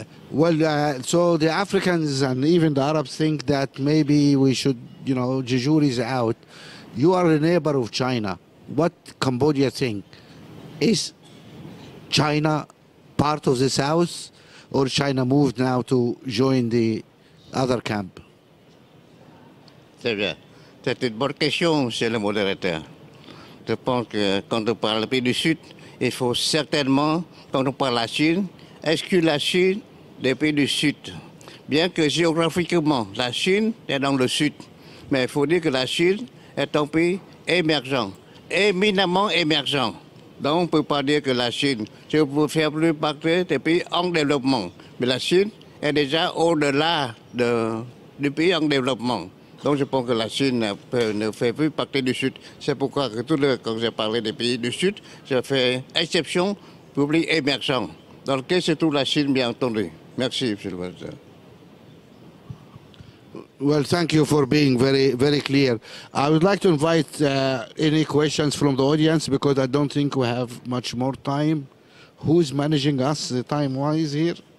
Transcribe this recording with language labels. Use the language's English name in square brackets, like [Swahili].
[English] Well, so the Africans and even the Arabs think that maybe we should, you know, Jejour is out. You are a neighbor of China. What Cambodia think? Is China part of the South, or China moved now to join the other camp? [French] C'est bien. C'est une bonne question, monsieur le modérateur. Je pense que quand on parle du pays du Sud, il faut certainement, quand on parle de la Chine, exclure la Chine des pays du Sud. Bien que géographiquement, la Chine est dans le Sud. Mais il faut dire que la Chine est un pays émergent, éminemment émergent. Donc on ne peut pas dire que la Chine, je peux faire plus partie des pays en développement. Mais la Chine est déjà au-delà du pays en développement. Donc je pense que la Chine ne fait plus partie du Sud. C'est pourquoi que quand j'ai parlé des pays du Sud, je fais exception pour les pays émergents, dans lequel se trouve la Chine, bien entendu. Merci, M. le Président. [English] Well, thank you for being very clear. I would like to invite any questions from the audience because I don't think we have much more time. Who's managing us time-wise here?